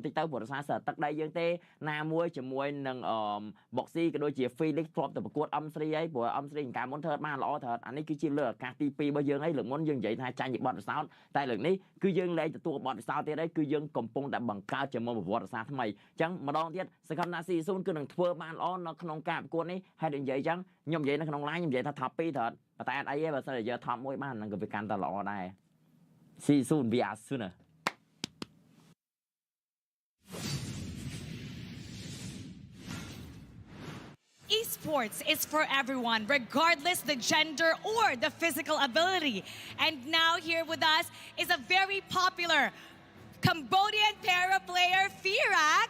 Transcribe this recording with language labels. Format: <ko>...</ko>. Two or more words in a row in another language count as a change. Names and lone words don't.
<km>តិចទៅព្រោះដោយសារទឹកដីយើងទេណាមួយជាមួយនឹងBoxy ក៏ដូចជា Felix ធ្លាប់ទៅប្រកួត M3 ហើយព្រោះ M3 កាលមុនធ្វើបានល្អត្រូវអានេះគឺជាលើកឱកាសទី2របស់យើងហើយលើកមុនយើងនិយាយថាចាញ់ពីបទពិសោធន៍តែលើកនេះគឺយើងលែងទទួលបទពិសោធន៍ទៀតហើយគឺយើងកំពុងតែបង្កើតជាមុខប្រវត្តិសាស្ត្រថ្មីអញ្ចឹងម្ដងទៀតសង្ឃឹមថា C0 គឺនឹងធ្វើបានល្អនៅក្នុងការប្រកួតនេះហើយនិយាយអញ្ចឹងខ្ញុំនិយាយនៅក្នុង line ខ្ញុំនិយាយថា top 2 ត្រូវប៉ុន្តែអត់អីទេបើសិនជាយក top 1 បាននឹងក៏វាកាន់តែល្អដែរ C0</km> <en>we are sooner Esports is for everyone, regardless the gender or the physical ability. And now here with us is a very popular Cambodian para player, Firak.</en>